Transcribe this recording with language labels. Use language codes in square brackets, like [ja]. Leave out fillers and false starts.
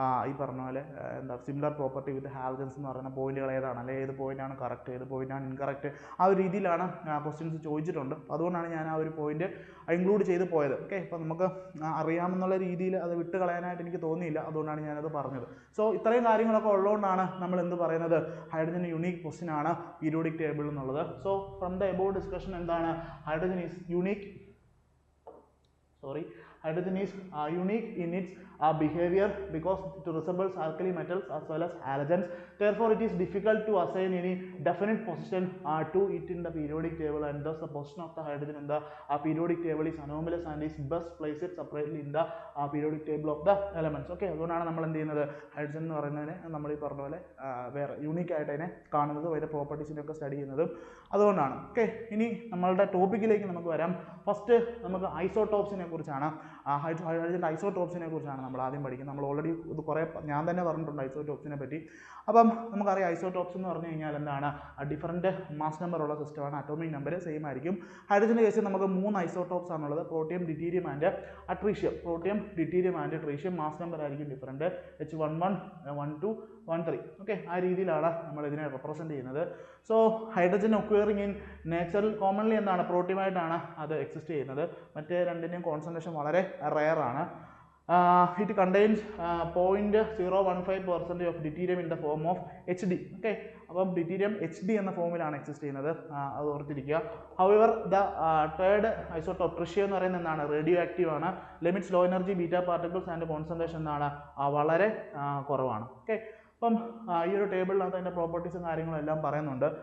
[ml] ഈ പറഞ്ഞ പോലെ എന്താ സിമിലർ പ്രോപ്പർട്ടി വിത്ത് ഹാലജൻസ് എന്ന് പറയുന്ന പോയിന്റുകൾ ഏതാണ്, അല്ലെങ്കിൽ ഏത് പോയിന്റാണ് കറക്റ്റ്, ഏത് പോയിന്റാണ് ഇൻകറക്റ്റ്, ആ ഒരു രീതിയിലാണ് ക്വസ്റ്റ്യൻസ് ചോദിച്ചിട്ടുണ്ട്. അതുകൊണ്ടാണ് ഞാൻ ആ ഒരു പോയിന്റ് ഇൻക്ലൂഡ് ചെയ്ത് പോയത്. ഓക്കെ, അപ്പോൾ നമുക്ക് അറിയാമെന്നുള്ള രീതിയിൽ അത് വിട്ട് കളയാനായിട്ട് എനിക്ക് തോന്നിയില്ല, അതുകൊണ്ടാണ് ഞാനത് പറഞ്ഞത്. സോ ഇത്രയും കാര്യങ്ങളൊക്കെ ഉള്ളതുകൊണ്ടാണ് നമ്മൾ എന്ത് പറയുന്നത്, ഹൈഡ്രജൻ യുണീക്ക് ക്വസ്റ്റ്യൻ ആണ് പീരിയോഡിക് ടേബിൾ എന്നുള്ളത്. [en] So from the above discussion എന്താണ്, hydrogen is unique, hydrogen is unique in its behavior because it resembles alkali metals as well as halogens. Therefore, it is difficult to assign any definite position to it in the periodic table, and thus the position of the hydrogen in the periodic table is anomalous and is best placed separately in the periodic table of the elements. [ml] Okay, അതുകൊണ്ടാണ് നമ്മൾ എന്ത് ചെയ്യുന്നത്, hydrogen എന്ന് പറയുന്നതിനെ നമ്മൾ ഈ പറഞ്ഞ പോലെ വേറെ യൂണീക്ക് ആയിട്ട് അതിനെ കാണുന്നത്, അതിൻ്റെ പ്രോപ്പർട്ടീസിനൊക്കെ സ്റ്റഡി ചെയ്യുന്നതും അതുകൊണ്ടാണ്. ഓക്കെ, ഇനി നമ്മളുടെ ടോപ്പിക്കിലേക്ക് നമുക്ക് വരാം. ഫസ്റ്റ് നമുക്ക് ഐസോടോപ്സിനെ കുറിച്ചാണ്, ഹൈഡ്രജൻ്റെ ഐസോടോപ്സിനെ കുറിച്ചാണ് നമ്മൾ ആദ്യം പഠിക്കുന്നത്. നമ്മൾ ഓൾറെഡി ഇത് കുറേ ഞാൻ തന്നെ പറഞ്ഞിട്ടുണ്ട് ഐസോടോപ്സിനെ പറ്റി. അപ്പം നമുക്കറിയാം ഐസോടോപ്സ് എന്ന് പറഞ്ഞു കഴിഞ്ഞാൽ എന്താണ്, ഡിഫറൻറ്റ് മാസ് നമ്പർ ഉള്ള സിസ്റ്റമാണ്, അറ്റോമിക് നമ്പർ സെയിം ആയിരിക്കും. ഹൈഡ്രജൻ്റെ കേസിൽ നമുക്ക് 3 ഐസോടോപ്സ് ആണുള്ളത്, protium, ഡിറ്റീരിയം and tritium. Protium, ഡിറ്റീരിയം and tritium mass number ആയിരിക്കും ഡിഫറൻറ്റ്, H11, 12, 13. ഓക്കെ, ആ രീതിയിലാണ് നമ്മൾ ഇതിനെ റെപ്രസെൻറ്റ് ചെയ്യുന്നത്. [en] so hydrogen occurring in നേച്ചറിൽ commonly [ml] എന്താണ്, പ്രോട്ടിയമായിട്ടാണ് അത് എക്സിസ്റ്റ് ചെയ്യുന്നത്. മറ്റേ രണ്ടിൻ്റെയും കോൺസെൻട്രേഷൻ വളരെ റെയർ ആണ്. [en] It contains 0.015% of deuterium in the form of HD. [ml] Okay, അപ്പം deuterium HD എന്ന ഫോമിലാണ് എക്സിസ്റ്റ് ചെയ്യുന്നത്, അത് ഓർത്തിരിക്കുക. [en] however the third isotope [ml] tritium എന്ന് പറയുന്നത് എന്താണ്, റേഡിയോ ആക്റ്റീവ് ആണ്. [en] limits low energy beta particles and concentration [ml] എന്താണ്, വളരെ കുറവാണ്. ഓക്കെ, അപ്പം ഈ ഒരു ടേബിളിനകത്ത് അതിൻ്റെ പ്രോപ്പർട്ടീസും കാര്യങ്ങളും എല്ലാം പറയുന്നുണ്ട്.